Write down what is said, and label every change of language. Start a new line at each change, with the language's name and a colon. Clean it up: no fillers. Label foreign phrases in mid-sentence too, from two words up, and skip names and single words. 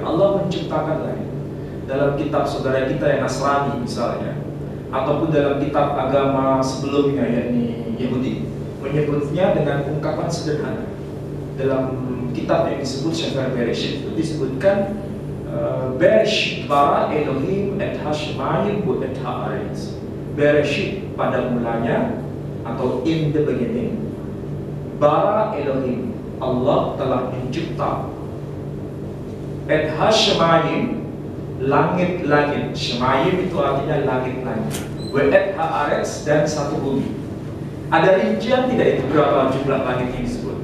Indonesian: Allah menciptakan langit. Dalam kitab saudara kita yang Nasrani misalnya, ataupun dalam kitab agama sebelumnya yakni Yahudi, menyebutnya dengan ungkapan sederhana. Dalam kitab yang disebut Sefer Bereshit itu disebutkan
Hebrew: בראשית ברא אלהים את השמים את הארץ.
Indonesian: Bereshit pada mulanya atau
English: in the beginning,
Hebrew: ברא אלהים,
Indonesian: Allah telah mencipta,
Hebrew: את השמים,
Indonesian: langit-langit. Shemayim itu artinya langit-langit.
Hebrew: ואת הארץ,
Indonesian: dan satu bumi. Ada rincian tidak itu berapa jumlah langit yang disebut?